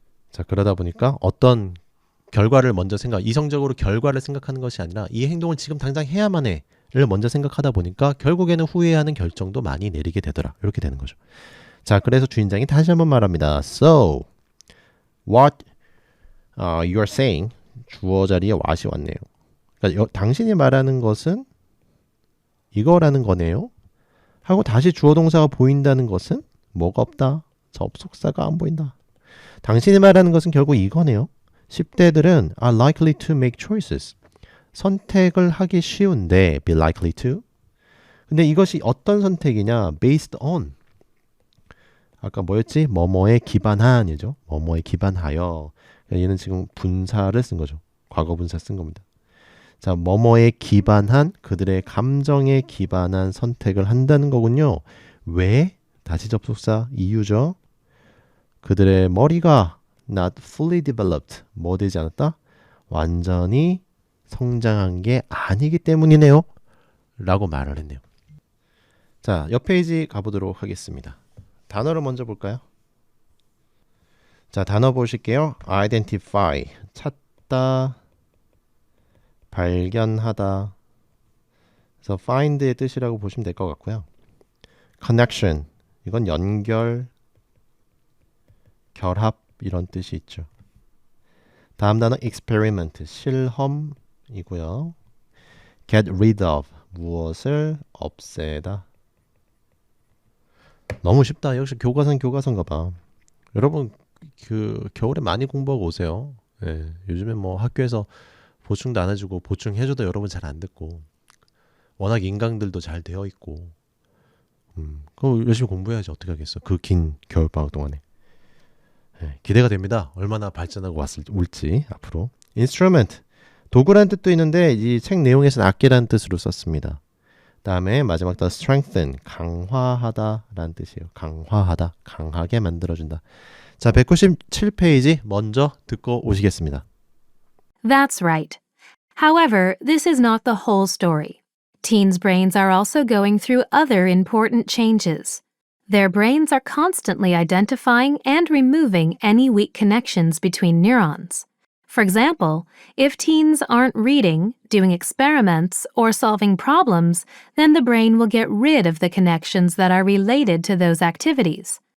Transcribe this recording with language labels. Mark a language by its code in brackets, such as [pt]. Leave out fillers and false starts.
[ko] 자, 그러다 보니까 어떤 결과를 먼저 이성적으로 결과를 생각하는 것이 아니라 이 행동을 지금 당장 해야만 해를 먼저 생각하다 보니까 결국에는 후회하는 결정도 많이 내리게 되더라. 이렇게 되는 거죠. 자, 그래서 주인장이 다시 한번 말합니다. [en] So, what you are saying, [ko] 주어 자리에 what이 왔네요. 그러니까 당신이 말하는 것은 이거라는 거네요. 하고 다시 주어 동사가 보인다는 것은 뭐가 없다. 접속사가 안 보인다. 당신이 말하는 것은 결국 이거네요. 10대들은 [en] are likely to make choices. [ko] 선택을 하기 쉬운데 [en] be likely to. [ko] 근데 이것이 어떤 선택이냐? [en] based on. [ko] 아까 뭐였지? 뭐뭐에 기반한이죠. 뭐뭐에 기반하여. 얘는 지금 분사를 쓴 거죠. 과거 분사 쓴 겁니다. 자, 뭐뭐에 기반한 그들의 감정에 기반한 선택을 한다는 거군요. 왜? 다시 접속사 이유죠. 그들의 머리가 [en] not fully developed. [ko] 뭐 되지 않았다? 완전히 성장한 게 아니기 때문이네요. 라고 말을 했네요. 자, 옆 페이지 가보도록 하겠습니다. 단어를 먼저 볼까요? 자, 단어 보실게요. identify, 찾다, 발견하다. 그래서 find의 뜻이라고 보시면 될 것 같고요. connection, 이건 연결, 결합 이런 뜻이 있죠. 다음 단어 experiment, 실험이고요. get rid of, 무엇을 없애다. 너무 쉽다. 역시 교과서인가 봐. 여러분 그 겨울에 많이 공부하고 오세요. 예, 요즘에 뭐 학교에서 보충도 안 해주고 보충해줘도 여러분 잘 안 듣고 워낙 인강들도 잘 되어 있고 그럼 열심히 공부해야지. 어떻게 하겠어. 그 긴 겨울방학 동안에. 예, 기대가 됩니다. 얼마나 발전하고 올지 앞으로. instrument, 도구라는 뜻도 있는데 이 책 내용에서는 악기라는 뜻으로 썼습니다. 다음에 마지막 단어 strengthen, 강화하다 라는 뜻이에요. 강화하다, 강하게 만들어준다. 자, 197페이지 먼저 듣고 오시겠습니다. [en] That's right. However, this is not the whole story. Teens' brains are also going through other important changes. Their brains are constantly identifying and removing any weak connections between neurons. For example, if teens aren't reading, doing experiments, or solving problems, then the brain will get rid of the connections that are related to those activities.